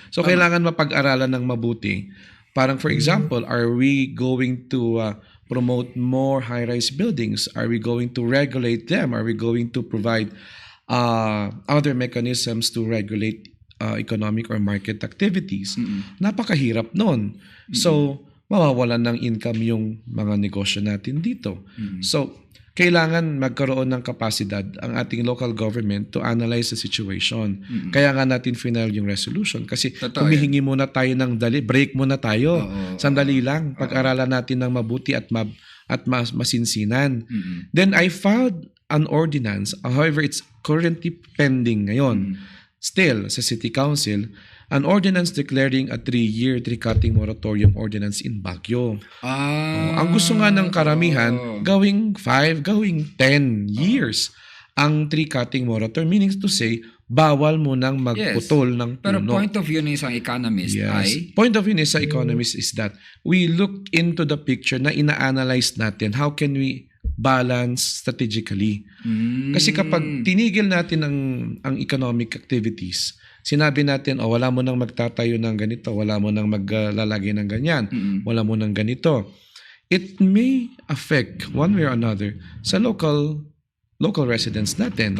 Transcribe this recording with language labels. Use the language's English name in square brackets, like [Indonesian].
[Filipino] So, kailangan mapag-aralan ng mabuti. [English] Parang for example, are we going to promote more high-rise buildings? Are we going to regulate them? Are we going to provide other mechanisms to regulate economic or market activities? [Filipino] Napakahirap nun. So, mawawalan ng income yung mga negosyo natin dito. So, kailangan magkaroon ng kapasidad ang ating local government [English] to analyze the situation. [Filipino] Kaya nga natin final yung resolution. Kasi humihingi muna tayo ng break muna tayo. Sandali lang. Pag-aralan natin ng mabuti at masinsinan. [English] Then I filed an ordinance. However, it's currently pending ngayon. Still, sa City Council, an ordinance declaring a 3-year tree cutting moratorium ordinance in Baguio. [Filipino] Ang gusto nga ng karamihan, gawing 5, gawing 10 years ang tree cutting moratorium. [English] Meaning to say, [Filipino] bawal mo nang magputol ng puno. Pero point of view ng isang economist ay... [English] Point of view ng isang economist is that we look into the picture [Filipino] na ina-analyze natin [English] how can we balance strategically. [Filipino] Kasi kapag tinigil natin ang economic activities, sinabi natin, wala mo nang magtatayo ng ganito, wala mo nang maglalagay ng ganyan, wala mo nang ganito. [English] It may affect one way or another sa local residents natin.